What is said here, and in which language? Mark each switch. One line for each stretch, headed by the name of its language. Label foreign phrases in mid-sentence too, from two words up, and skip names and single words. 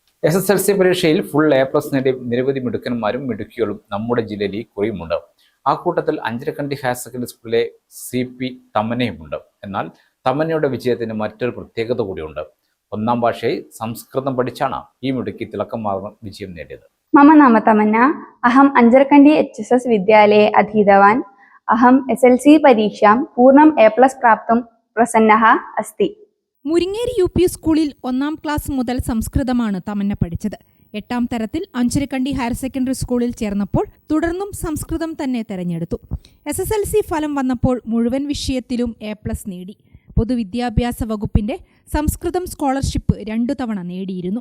Malayalam: SSLC പരീക്ഷയിൽ ഫുൾ A+ നേടിയ നിരവധി മിടുക്കന്മാരും മിടുക്കികളും നമ്മുടെ ജില്ലയിൽ കുറയുമുണ്ട്. ആ കൂട്ടത്തിൽ അഞ്ചരക്കണ്ടി ഹയർ സെക്കൻഡറി സ്കൂളിലെ CP തമനയുമുണ്ട്. എന്നാൽ തമനയുടെ വിജയത്തിന് മറ്റൊരു പ്രത്യേകത കൂടിയുണ്ട്. ഒന്നാം ഭാഷയായി സംസ്കൃതം പഠിച്ചാണ് ഈ മിടുക്കി തിളക്കം മാറുന്ന വിജയം നേടിയത്.
Sanskrit: मम नाम तमन्ना. अहम अंजरकंडी HSS विद्यालये अधीतवान्. अहम SLC परीक्षां पूर्णम् A+ प्राप्तुं प्रसन्नः अस्ति.
Malayalam: മുരിങ്ങേരി UP സ്കൂളിൽ 1ാം ക്ലാസ് മുതൽ സംസ്കൃതമാണ് തമന്ന പഠിച്ചത്. 8ാം തരത്തിൽ അഞ്ചരക്കണ്ടി ഹയർ സെക്കൻഡറി സ്കൂളിൽ ചേർന്നപ്പോൾ തുടർന്നും സംസ്കൃതം തന്നെ തെരഞ്ഞെടുത്തു. SSLC ഫലം വന്നപ്പോൾ മുഴുവൻ വിഷയത്തിലും A+ നേടി. പൊതുവിദ്യാഭ്യാസ വകുപ്പിന്റെ സംസ്കൃതം സ്കോളർഷിപ്പ് 2 തവണ നേടിയിരുന്നു.